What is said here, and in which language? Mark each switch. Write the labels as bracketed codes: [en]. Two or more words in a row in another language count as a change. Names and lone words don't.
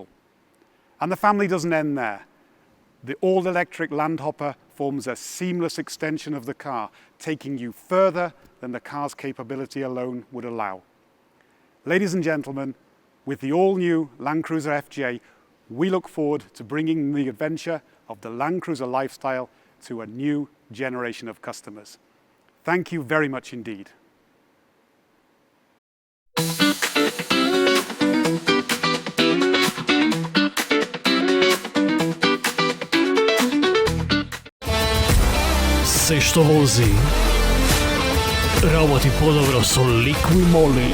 [en] And the family doesn't end there. The all-electric Landhopper forms a seamless extension of the car, taking you further than the car's capability alone would allow. Ladies and gentlemen, with the all-new Land Cruiser FJ, we look forward to bringing the adventure of the Land Cruiser lifestyle to a new generation of customers. Thank you very much indeed. [mk] Се што вози работи подобро со Liqui-Moly.